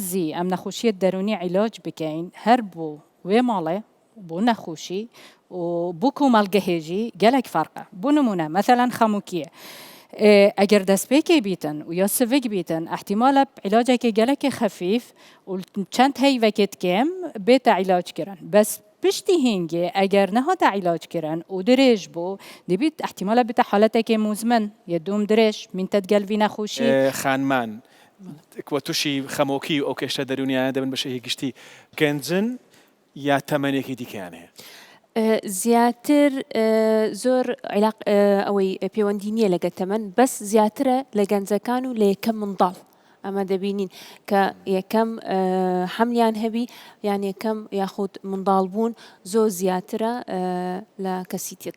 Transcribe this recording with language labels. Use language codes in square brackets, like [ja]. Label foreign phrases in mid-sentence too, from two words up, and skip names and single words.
[ku] زی ئەم نەخۆشیە دەرونی عیلاج بکەین هەر بۆ وێ ماڵێ بۆ نەخۆشی و بۆ کۆمەڵگەهێژی گەلێک فەرقە بۆ نمونە مەثەلاً خەموکیە ئەگەر دەستپێکێ بیتن و یا سڤک بیتن احتیمالە عیلاجێکی گەلێکی خەفیف و چەند هەیڤەکێت کێم بێتە عیلاجکردن بەس پشتی هنگی اگر نهاد علاج کردن و درێژ بۆ دەبێت احتیمالە بێتە حالەتێکی مزمن یە دوم درێژ مینتە گەلوی نەخۆشی [ckb] خانمان وە تووشی خەمۆکی ئەو کێشە دەرونیانە دەبن بەشەیەکی گشتی گەنجن یا تەمەنێکی دیکەیان هەیە زیاتر زۆر ئەوەی پەیوەندی نییە لەگە تەمەن بەس زیاترە لە گەنجەکان و لە یەکەم منداڵ ئەمە دەبینین کە یەکەم حەملیان هەبی یان یەکەم یاخود منداڵ بوون زۆر زیاترە لە کەسی ترکە.